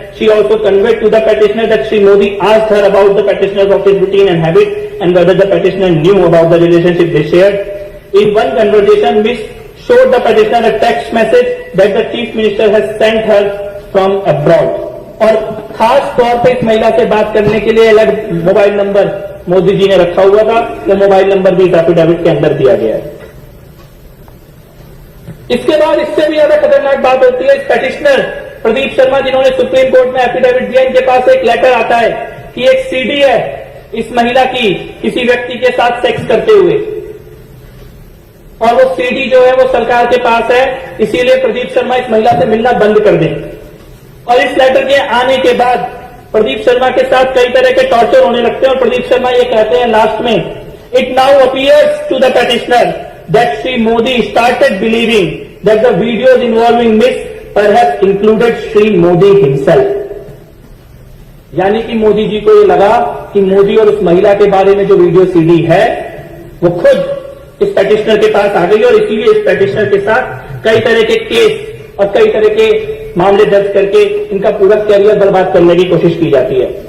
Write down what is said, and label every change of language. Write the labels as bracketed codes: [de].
[en] She also conveyed to the petitioner that Sri Modi asked her about the petitioner's office routine and habits and whether the petitioner knew about the relationship they shared. In one conversation, Miss showed the petitioner a text message that the chief minister has sent her from abroad. [hi] और खास तौर पे इस महिला से बात करने के लिए अलग मोबाइल नंबर मोदी जी ने रखा हुआ था। वो मोबाइल नंबर भी इस एफिडेविट के अंदर दिया गया है। इसके बाद इससे भी ज्यादा खतरनाक बात होती है। इस पेटिशनर प्रदीप शर्मा जिन्होंने सुप्रीम कोर्ट में एफिडेविट दिया, इनके पास एक लेटर आता है कि एक सीडी है इस महिला की किसी व्यक्ति के साथ सेक्स करते हुए, और वो सीडी जो है वो सरकार के पास है, इसीलिए प्रदीप शर्मा इस महिला से मिलना बंद कर दें। और इस लेटर के आने के बाद प्रदीप शर्मा के साथ कई तरह के टॉर्चर होने लगते हैं और प्रदीप शर्मा ये कहते हैं लास्ट में, [en] It now appears to the petitioner that Sri Modi started believing that the videos involving Miss perhaps included Shri Modi himself. [hi] यानी कि मोदी जी को ये लगा कि मोदी और उस महिला के बारे में जो वीडियो सीडी है वो खुद इस पेटिशनर के पास आ गई और इसीलिए इस पेटिशनर के साथ कई तरह के केस और कई तरह के मामले दर्ज करके इनका पूरा कैरियर बर्बाद करने की कोशिश की जाती है।